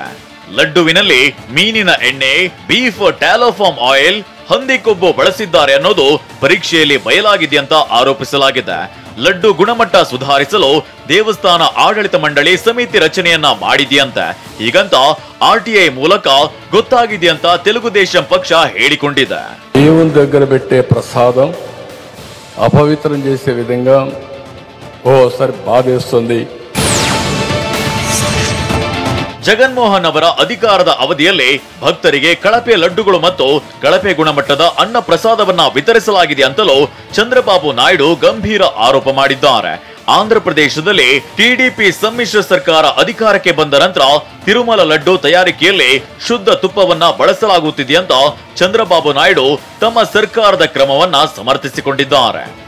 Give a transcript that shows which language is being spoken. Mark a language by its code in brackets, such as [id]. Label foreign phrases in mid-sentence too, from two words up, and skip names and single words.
[kn] ಲಡ್ಡುವಿನಲ್ಲಿ ಮೀನಿನ ಎಣ್ಣೆ, ಬೀಫ್ ಟ್ಯಾಲೋಫಾರ್ಮ್ ಆಯಿಲ್, ಹಂದಿ ಕೊಬ್ಬು ಬಳಸಿದ್ದಾರೆ ಅನ್ನೋದು ಪರೀಕ್ಷೆಯಲ್ಲಿ ಬಯಲಾಗಿದೆಯಂತ ಆರೋಪಿಸಲಾಗಿದೆ. ಲಡ್ಡು ಗುಣಮಟ್ಟ ಸುಧಾರಿಸಲು ದೇವಸ್ಥಾನ ಆಡಳಿತ ಮಂಡಳಿ ಸಮಿತಿ ರಚನೆಯನ್ನ ಮಾಡಿದೆಯಂತೆ. ಹೀಗಂತ ಆರ್ಟಿಐ ಮೂಲಕ ಗೊತ್ತಾಗಿದೆಯಂತ ತೆಲುಗುದೇಶಂ ಪಕ್ಷ ಹೇಳಿಕೊಂಡಿದೆ. [te] దేవుని దగ్గర పెట్టే ప్రసాదం అపవిత్రం చేసే విధంగా ఓసారి బాధేస్తుంది. [kn] ಜಗನ್ಮೋಹನ್ ಅವರ ಅಧಿಕಾರದ ಅವಧಿಯಲ್ಲಿ ಭಕ್ತರಿಗೆ ಕಳಪೆ ಲಡ್ಡುಗಳು ಮತ್ತು ಕಳಪೆ ಗುಣಮಟ್ಟದ ಅನ್ನ ಪ್ರಸಾದವನ್ನ ವಿತರಿಸಲಾಗಿದೆ ಅಂತಲೂ ಚಂದ್ರಬಾಬು ನಾಯ್ಡು ಗಂಭೀರ ಆರೋಪ ಮಾಡಿದ್ದಾರೆ. ಆಂಧ್ರಪ್ರದೇಶದಲ್ಲಿ ಟಿಡಿಪಿ ಸಮ್ಮಿಶ್ರ ಸರ್ಕಾರ ಅಧಿಕಾರಕ್ಕೆ ಬಂದ ನಂತರ ತಿರುಮಲ ಲಡ್ಡು ತಯಾರಿಕೆಯಲ್ಲಿ ಶುದ್ಧ ತುಪ್ಪವನ್ನ ಬಳಸಲಾಗುತ್ತಿದೆಯಂತ ಚಂದ್ರಬಾಬು ನಾಯ್ಡು ತಮ್ಮ ಸರ್ಕಾರದ ಕ್ರಮವನ್ನ ಸಮರ್ಥಿಸಿಕೊಂಡಿದ್ದಾರೆ.